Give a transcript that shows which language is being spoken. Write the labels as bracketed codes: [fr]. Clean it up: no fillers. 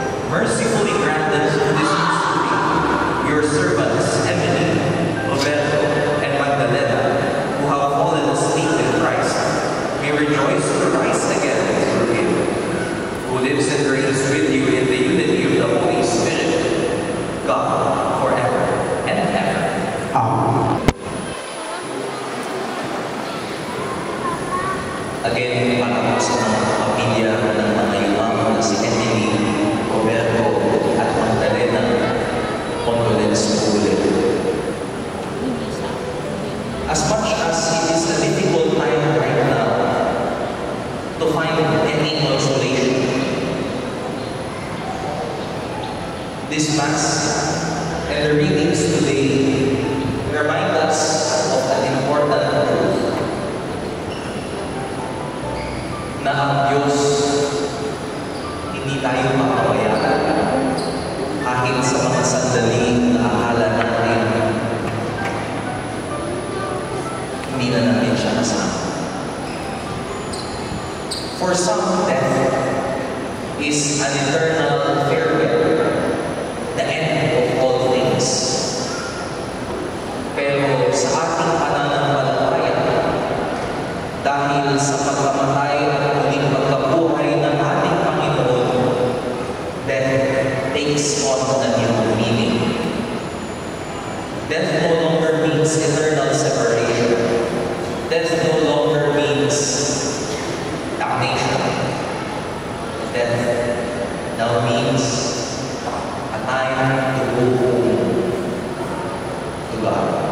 [en] Mercifully grant that through this mystery, your servants, Emily, Roberto, and Magdalena, who have fallen asleep in Christ, may rejoice to rise again through Him, who lives and reigns with you in the unity of the Holy Spirit, God, forever and ever. Amen. [tl] Again, para po sa mga kapamilya ng mga yumaman na si Emily, Roberto, at Magdalena, condolence po ulit. [en] As much as it is a difficult time right now to find any consolation, this Mass and the readings today remind us of an important truth, [tl] na ang Diyos hindi tayo makabayaan kahit sa mga sandaling akala natin hindi na natin siya kasama. [en] For some, death is an eternal farewell, the end of all things. [tl] Pero sa ating pananampalataya, dahil sa pagkamatay at muling pagkabuhay ng ating Panginoon, [en] death takes on a new meaning. Death no longer means eternal separation. Death no longer means damnation. Death now means a time to go home to God.